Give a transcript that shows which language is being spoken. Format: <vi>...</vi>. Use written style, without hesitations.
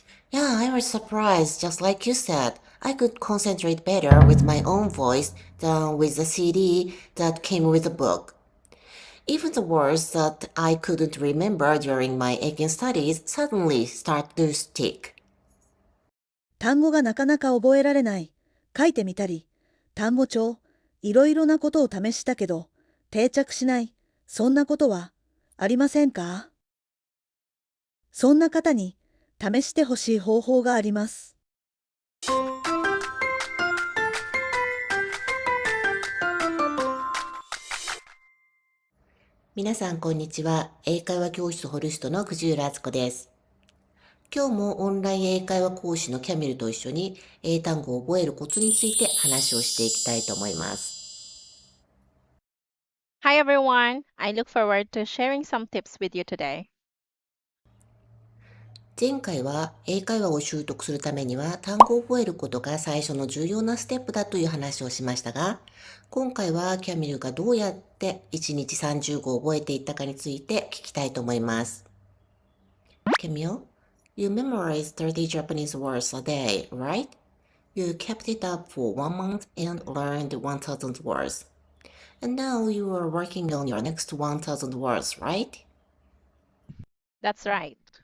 <en>Yeah, I was surprised, just like you said. I could concentrate better with my own voice than with the CD that came with the book. Even the words that I couldn't remember during my Aiken studies suddenly start to stick.</en> <ja>単語がなかなか覚えられない。書いてみたり、単語帳、いろいろなことを試したけど、定着しない。そんなことはありませんか？そんな方に試してほしい方法があります。皆さんこんにちは。英会話教室ホルストの藤浦敦子です。今日もオンライン英会話講師のキャミルと一緒に英単語を覚えるコツについて話をしていきたいと思います。</ja> <en>Hi everyone! I look forward to sharing some tips with you today.</en> <ja>前回は英会話を習得するためには単語を覚えることが最初の重要なステップだという話をしましたが、今回はキャミルがどうやって1日30語を覚えていったかについて聞きたいと思います。</ja> <en>Camille, you memorized 30 Japanese words a day, right? You kept it up for 1 month and learned 1,000 words. And now you are working on your next 1,000 words, right? That's right.</en>